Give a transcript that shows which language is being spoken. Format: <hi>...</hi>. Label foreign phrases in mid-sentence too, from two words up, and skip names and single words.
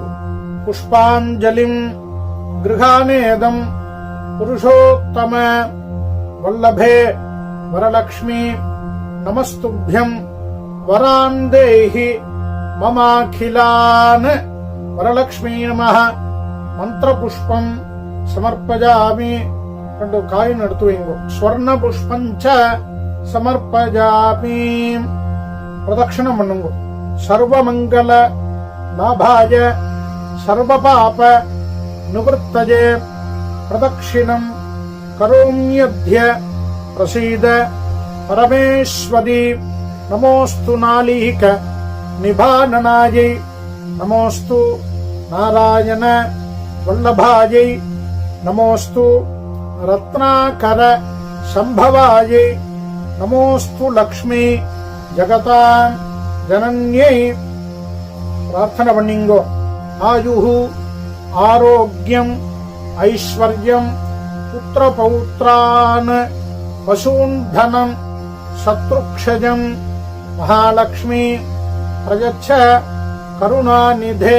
<sa>पुष्पाञ्जलिं गृहाणेदं पुरुषोत्तम वल्लभे वरलक्ष्मि नमस्तुभ्यं वरान् देहि ममाखिलान् वरलक्ष्मि नमः. मन्त्र पुष्पं समर्पयामि.</sa> <ta>2 காயின் எடுத்து வைங்கோ.</ta> <sa>स्वर्ण पुष्पञ्च समर्पयामि.</sa> <ta>பிரதட்சணம் பண்ணுங்கோ.</ta> <sa>सर्वमंगल लाभाय सर्वपाप निवृत्तये प्रदक्षिणं करोम्यद्य प्रसीद परमेश्वरी. नमोस्तु नालीक निभाननायै नमोस्तु नारायण वल्लभायै नमोस्तु रत्नाकर संभवायै नमोस्तु लक्ष्मी जगतां जनन्यै.</sa> <ta>प्रार्थना பண்ணிங்கோ.</ta> <sa>आयुः आरोग्यं ऐश्वर्यं पुत्र पौत्रान् पशून् धनं शत्रुक्षयं महालक्ष्मि प्रयच्छ करुणानिधे.</sa>